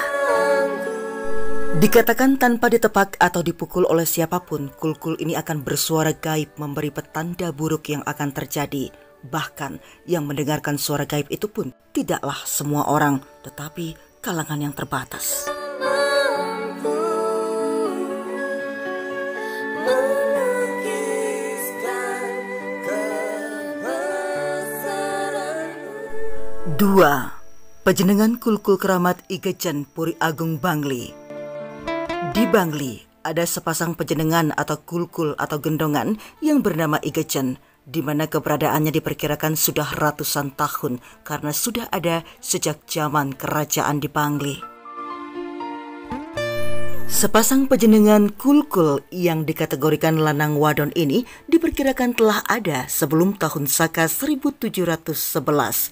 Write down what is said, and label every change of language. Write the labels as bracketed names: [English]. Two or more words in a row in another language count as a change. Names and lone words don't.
[Indonesian] Dikatakan tanpa ditepak atau dipukul oleh siapapun, kulkul ini akan bersuara gaib memberi petanda buruk yang akan terjadi. Bahkan yang mendengarkan suara gaib itu pun tidaklah semua orang, tetapi kalangan yang terbatas. Dua, Pajenengan Kulkul Keramat Igejen Puri Agung Bangli. Di Bangli ada sepasang pajenengan atau kulkul atau gendongan yang bernama Igejen, di mana keberadaannya diperkirakan sudah ratusan tahun karena sudah ada sejak zaman kerajaan di Bangli. Sepasang pajenengan kulkul yang dikategorikan lanang wadon ini diperkirakan telah ada sebelum tahun Saka 1711.